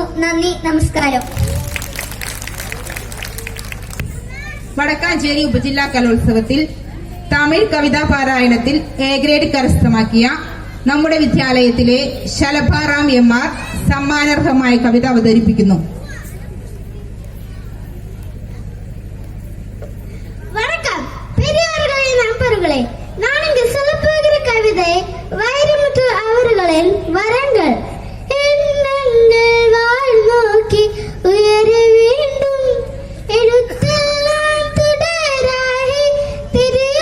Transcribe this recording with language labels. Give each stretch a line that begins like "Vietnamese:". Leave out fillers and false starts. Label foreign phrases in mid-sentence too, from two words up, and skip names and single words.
Malayalam: നന്ദി, നമസ്കാരം. വടക്കാഞ്ചേരി ഉപജില്ലാ കലോത്സവത്തിൽ തമിഴ് കവിതാ പാരായണത്തിൽ A ഗ്രേഡ് കരസ്ഥമാക്കിയ നമ്മുടെ വിദ്യാലയത്തിലെ ശലഭാറാം MR സമ്മാനാർഹമായ കവിത അവതരിപ്പിക്കുന്നു.
Tamil: வணக்கம் பெரியோர்களே, நண்பர்களே. நான் இங்கு சொல்லப் போகிற கவிதை வைரமுத்து அவர்களின் வரங்கள். எண்ணங்கள் வாழ் நோக்கி உயர வேண்டும், எழுத்தெல்லாம் தொடராகி திரிய